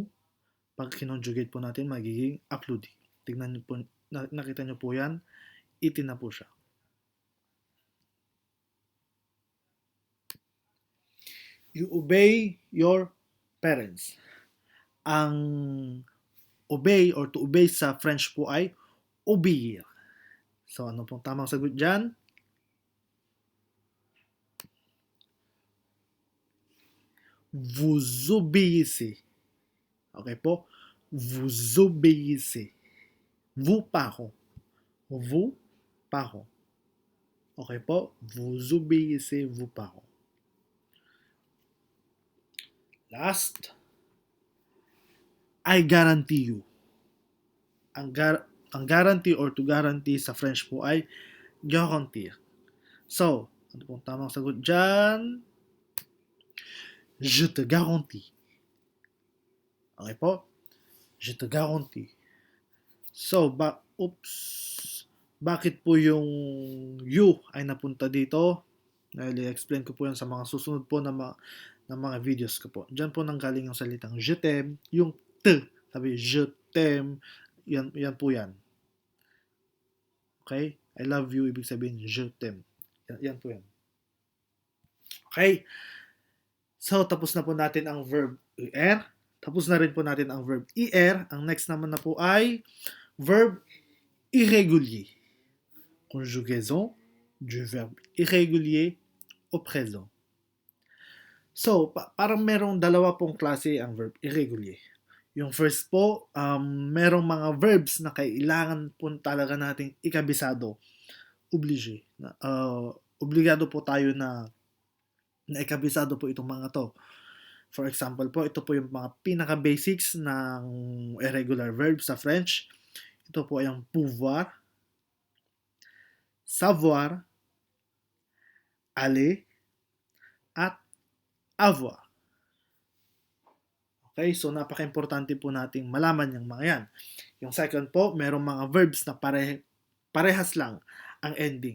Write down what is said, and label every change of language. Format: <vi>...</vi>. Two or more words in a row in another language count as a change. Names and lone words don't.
<tl>Pag kinonjugate po natin, magiging applaudit. Tignan niyo po, nakita niyo po yan. Itin na po siya.</tl> <en>You obey your parents.</en> <tl>Ang</tl> <en>obey or to obey</en> <tl>sa French po ay obéir. So, ano pong tamang sagot dyan?</tl> <fr>Vous obéissez.</fr> <tl>Okay po?</tl> <fr>Vous obéissez. Vous parents. Vous parents.</fr> <tl>Okay po?</tl> <fr>Vous obéissez vos parents.</fr> <tl>Last.</tl> <en>I guarantee you. Ang guarantee or to guarantee</en> <tl>sa French po ay</tl> <en>garantir.</en> <tl>So, ano pong tamang sagot dyan?</tl> <fr>Je te garantis.</fr> <tl>Okay po?</tl> <fr>Je te garantis.</fr> <tl>So, bakit po yung you ay napunta dito? I-explain ko po yan sa mga susunod po na mga videos ko po. Diyan po nanggaling yung salitang</tl> <fr>je t'aime,</fr> <tl>yung te, sabi</tl> <fr>je t'aime,</fr> <tl>yan po yan.</tl> <en>Okay? I love you,</en> <tl>ibig sabihin</tl> <fr>je t'aime.</fr> <tl>Yan po yan. Okay? So, tapos na po natin ang verb er. Tapos na rin po natin ang verb er. Ang next naman na po ay verb irrégulier.</tl> <fr>Conjugaison du verbe irrégulier au présent.</fr> <tl>So, parang merong dalawa pong klase ang verb irrégulier. Yung first po, merong mga verbs na kailangan po talaga nating ikabisado. Obligé. Obligado po tayo na ikabisado po itong mga to.</tl> <en>For example</en> <tl>po, ito po yung mga pinaka-basics ng</tl> <en>irregular verbs</en> <tl>sa French. Ito po ay ang</tl> <fr>pouvoir, savoir, aller,</fr> <tl>at avoir. Okay, so napaka-importante po nating malaman yung mga yan. Yung second po, merong mga verbs na parehas lang ang ending.</tl>